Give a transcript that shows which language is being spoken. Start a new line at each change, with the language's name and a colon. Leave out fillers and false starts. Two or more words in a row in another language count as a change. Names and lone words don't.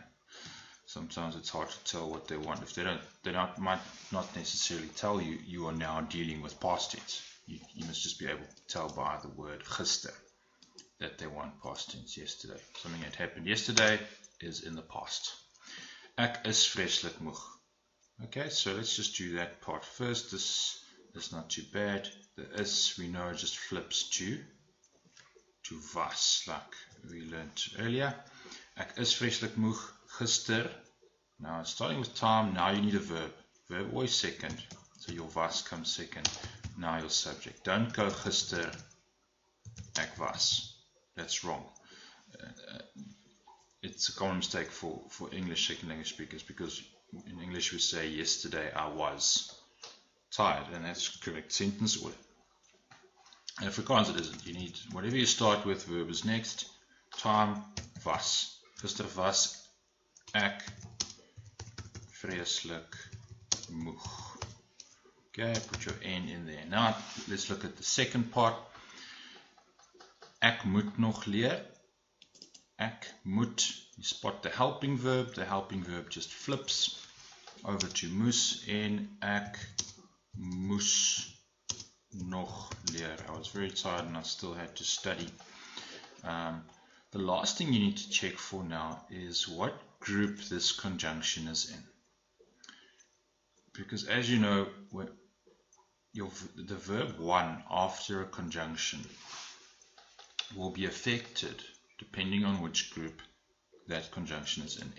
English: Sometimes it's hard to tell what they want. If they might not necessarily tell you, you are now dealing with past tense. You must just be able to tell by the word gister that they want past tense, yesterday. Something that happened yesterday is in the past.
Afrikaans: Ek is vreeslik moeg.
English: Okay, so let's just do that part first. This is not too bad. The is, we know, just flips to was, like we learned earlier.
Afrikaans: Ek is vreeslik moeg gister.
English: Now, starting with time, now you need a verb. Verb always second, so your was comes second. Now your subject. Don't go
Afrikaans: gister, ek was.
English: That's wrong. It's a common mistake for English second language speakers, because in English we say yesterday I was tired, and that's correct sentence order. In Afrikaans it isn't. You need, whatever you start with, verb is next. Time, was.
Afrikaans: Gister was ek vreeslik moeg.
English: Okay, put your N in there. Now let's look at the second part.
Afrikaans: Ek moet nog leer. Ek moet,
English: you spot the helping verb. The helping verb just flips over to moes,
Afrikaans: en ek moes nog leer.
English: I was very tired and I still had to study. The last thing you need to check for now is what group this conjunction is in. Because as you know, the verb one after a conjunction will be affected depending on which group that conjunction is in.